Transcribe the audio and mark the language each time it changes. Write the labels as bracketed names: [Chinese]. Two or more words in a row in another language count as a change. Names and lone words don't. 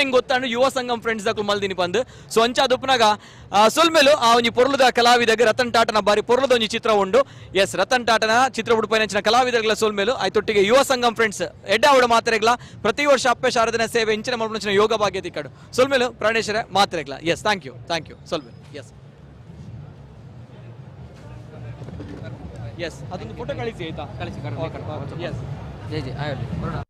[Tulu] ಹಿಂಗೆ ಗೊತ್ತಾಂಡು ಯುವ ಸಂಗಮ್ ಫ್ರೆಂಡ್ಸ್ ದಾಕು ಮಲ್ದಿನಿ ಬಂದು ಸೊ ಅಂಚಾದುಪ್ನಾಗ ಸೊಲ್ಮೇಲು ಆ ಒಂಜಿ ಪೊರ್ಲದ ಕಲಾವಿದಗೆ ರತನ್ ಟಾಟನ ಬಾರಿ ಪೊರ್ಲದ ಒಂಜಿ ಚಿತ್ರ ಉಂಡು ಎಸ್ ರತನ್ ಟಾಟನ ಚಿತ್ರ ಬುಡ್ಪಾಯಿನಂಚಿನ ಕಲಾವಿದಗಳ ಸೊಲ್ಮೇಲು ಆಯ್ತೊಟ್ಟಿಗೆ ಯುವ ಸಂಗಮ್ ಫ್ರೆಂಡ್ಸ್ ಎಡ್ಡ ಅವಡ ಮಾತ್ರೆಗ್ಲ ಪ್ರತಿ ವರ್ಷ ಅಪ್ಪೆ ಶಾರದನ ಸೇವೆ ಇಂಚಿನ ಮಲ್ಪಂಚಿನ ಯೋಗ ಭಾಗ್ಯ ತಿಕ್ಕಡು ಸೊಲ್ಮೇಲು ಪ್ರಾಣೇಶ್ವರ ಮಾತ್ರೆಗ್ಲ [English] yes thank you [Tulu] ಸೊಲ್ಮೇಲು [English] yes yes [Kannada] ಅದೊಂದು ಫೋಟೋ ಕಳಿಸಿ ಆಯ್ತಾ? ಕಳಿಸಿ ಎಸ್ ಜೈ ಜೈ ಆಗಲಿ ಬರೋಣ.